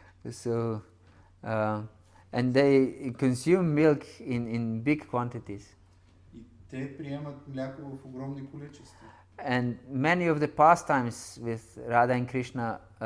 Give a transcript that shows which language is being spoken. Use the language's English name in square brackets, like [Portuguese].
[English] So and they consume milk in big quantities. [Bulgarian] И те приемат мляко в огромни количества. [English] And many of the pastimes with Radha and Krishna